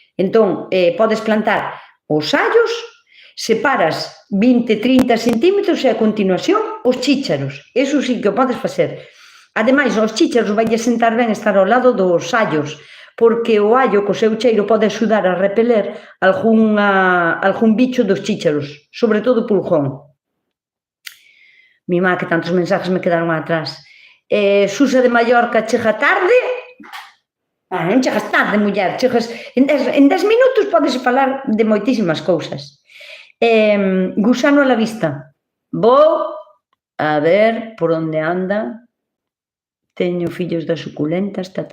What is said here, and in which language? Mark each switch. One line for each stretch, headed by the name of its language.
Galician: Entón, podes plantar os allos, separas 20-30 centímetros e a continuación os chícharos. Eso sí que o podes facer. Ademais, os chícharos vai sentar ben estar ao lado dos allos, porque o allo, co seu cheiro, pode axudar a repeler algún bicho dos chícharos, sobre todo o pulgón.
Spanish: Mi má, que tantos mensajes me quedaron atrás.
Galician: Susa de Mallorca chega tarde. Non chegas tarde, muller, chegas... En 10 minutos podes falar de moitísimas cousas.
Spanish: Gusano a la vista.
Galician: Vou a ver por onde anda. Teño fillos das suculentas.